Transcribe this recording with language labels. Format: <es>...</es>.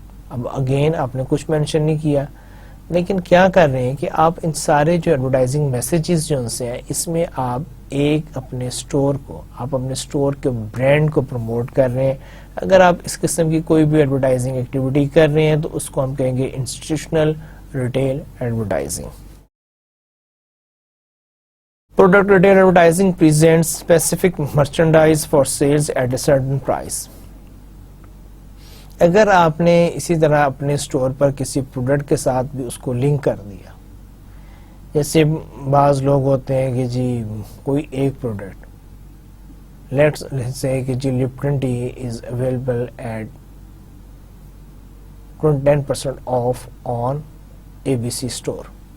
<ur>اب اگین آپ نے کچھ مینشن نہیں کیا، لیکن کیا کر رہے ہیں کہ آپ ان سارے جو ایڈورٹائزنگ میسیجز جو ان سے ہیں اس میں آپ ایک اپنے اسٹور کو، آپ اپنے اسٹور کے برانڈ کو پروموٹ کر رہے ہیں. اگر آپ اس قسم کی کوئی بھی ایڈورٹائزنگ ایکٹیویٹی کر رہے ہیں تو اس کو ہم کہیں گے institutional retail advertising.</ur> <en>Product retail advertising presents specific merchandise for sales at a certain price.</en> <ur>اگر آپ نے اسی طرح اپنے اسٹور پر کسی پروڈکٹ کے ساتھ بھی اس کو لنک کر دیا، جیسے بعض لوگ ہوتے ہیں کہ جی کوئی ایک پروڈکٹ لیٹس سے کہ جی</ur> <en>Lipton tea is available at 10% off on ABC store.</en>